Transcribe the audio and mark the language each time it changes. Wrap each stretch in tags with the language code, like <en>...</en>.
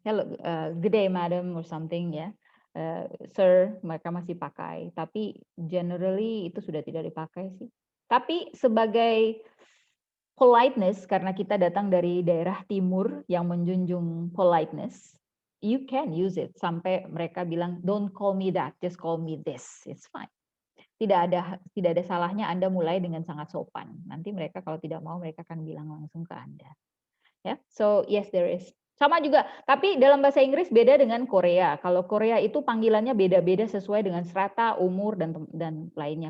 <en>Hello, good day madam or something ya. Sir,</en> <id>mereka masih pakai. Tapi generally itu sudah tidak dipakai sih. Tapi sebagai politeness, karena kita datang dari daerah timur yang menjunjung politeness,</id> <en>you can use it.</en> <id>Sampai mereka bilang,</id> <en>don't call me that, just call me this. It's fine.</en> <id>Tidak ada salahnya Anda mulai dengan sangat sopan. Nanti mereka kalau tidak mau, mereka akan bilang langsung ke Anda. Ya,</id> <en>so yes there is.</en> <id>Sama juga, tapi dalam bahasa Inggris beda dengan Korea. Kalau Korea itu panggilannya beda-beda sesuai dengan strata, umur, dan lainnya.</id>